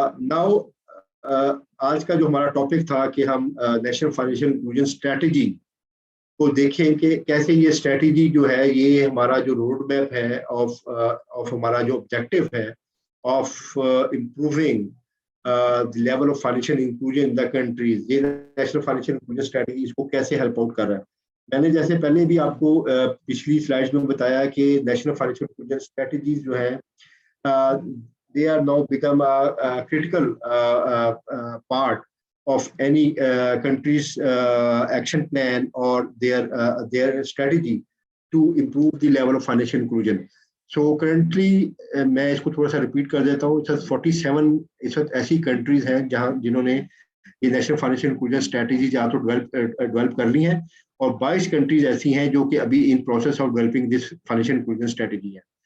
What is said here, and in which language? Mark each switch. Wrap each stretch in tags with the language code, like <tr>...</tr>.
<ur>Now آج کا جو ہمارا ٹاپک تھا کہ ہم نیشنل فائنینشیل انکلوژن اسٹریٹجی کو دیکھیں کہ کیسے یہ اسٹریٹجی جو ہے یہ ہمارا جو روڈ میپ ہے آف ہمارا جو آبجیکٹو ہے of improving</ur> <en>the level of financial inclusion in the countries,</en> <ur>یہ نیشنل فائنینشیل انکلوژن اسٹریٹجی اس کو کیسے ہیلپ آؤٹ کر رہا ہے. میں نے جیسے پہلے بھی آپ کو پچھلی سلائڈز میں بتایا کہ نیشنل فائنینشیل انکلوژن اسٹریٹجیز جو ہیں</ur> <en>they are now become a critical part of any country's action plan or their strategy to improve the level of financial inclusion.</en> <ur>So currently میں اس کو تھوڑا سا ریپیٹ کر دیتا ہوں, 47 اس وقت ایسی کنٹریز ہیں جنہوں نے یہ نیشنل فائنینشیل انکلوژن اسٹریٹجی جہاں تو ڈیولپ کر لی ہیں, اور 22 کنٹریز ایسی ہیں جو کہ ابھی</ur> <en>in process of developing this financial inclusion strategy</en> <ur>ہے.</ur>